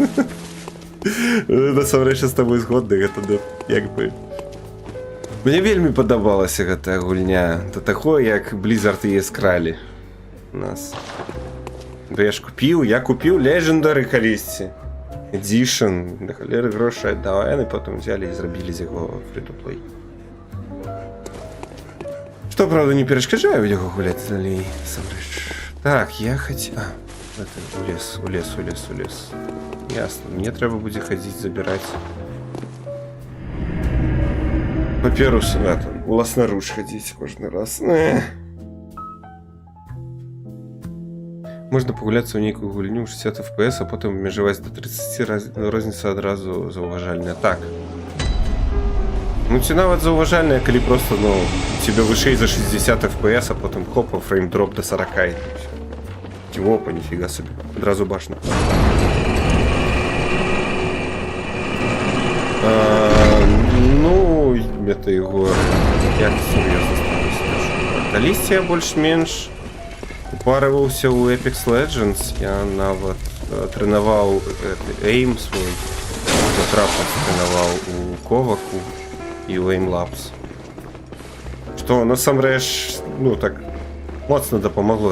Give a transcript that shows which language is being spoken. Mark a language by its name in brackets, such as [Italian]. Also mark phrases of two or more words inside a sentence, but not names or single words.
[Belarusian] Насамрэч з табой згодны, гэта як бы... Мне вельмі падабалася гэтая гульня. Да таго, як Blizzard яе скралі нас. Да я купіў Legendary калісьці. Edition, да халеры грошай аддавай, яны потым взялі і зрабілі з яго free-to-play. Што, правда, не перашкаджаю яго гуляць далей, насамрэч. Так, я у лес. Ясно, мне трэба будзе хадзіць забіраць паперу уласнаруч хадзіць кожны раз. Можна пагуляцца ў нейкую гульню 60 FPS, а потым абмежаваць до 30, розніца адразу заўважальная. Так. Ці нават заўважальная, калі просто, тебе вышэй за 60 FPS, а потым хопа, фреймдроп до 40 і все. Опа, ніфіга собі. Адразу бачна. [Russian] Это его... Я серьезно становлюсь. [Belarusian] Калісьці я больш-менш упарываўся ў Apex Legends. Я нават тренаваў эйм свой. Затрапа тренаваў у Коваку і ў Aim Labs. Што насамрэч, так моцна дапамагло.